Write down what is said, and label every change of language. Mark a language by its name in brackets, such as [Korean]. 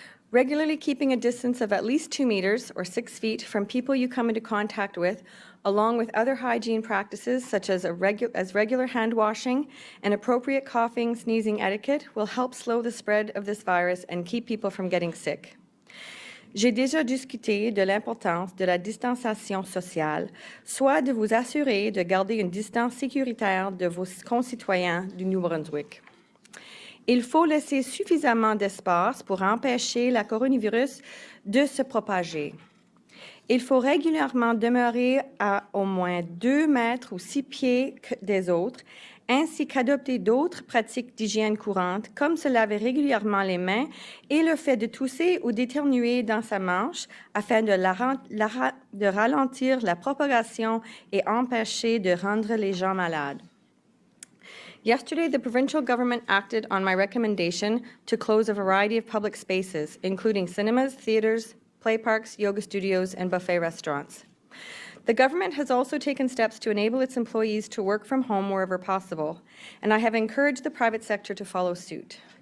[English] Regularly keeping a distance of at least 2 meters or 6 feet from people you come into contact with, along with other hygiene practices such as regular hand washing and appropriate coughing, sneezing etiquette will help slow the spread of this virus and keep people from getting sick. [French] J'ai déjà discuté de l'importance de la distanciation sociale, soit de vous assurer de garder une distance sécuritaire de vos concitoyens du Nouveau-Brunswick. Il faut laisser suffisamment d'espace pour empêcher le coronavirus de se propager. Il faut régulièrement demeurer à au moins 2 mètres ou 6 pieds des autres, ainsi qu'adopter d'autres pratiques d'hygiène courantes, comme se laver régulièrement les mains et le fait de tousser ou d'éternuer dans sa manche afin de ralentir la propagation et empêcher de rendre les gens malades. [English] Yesterday, the provincial government acted on my recommendation to close a variety of public spaces, including cinemas, theaters, play parks, yoga studios, and buffet restaurants. The government has also taken steps to enable its employees to work from home wherever possible, and I have encouraged the private sector to follow suit.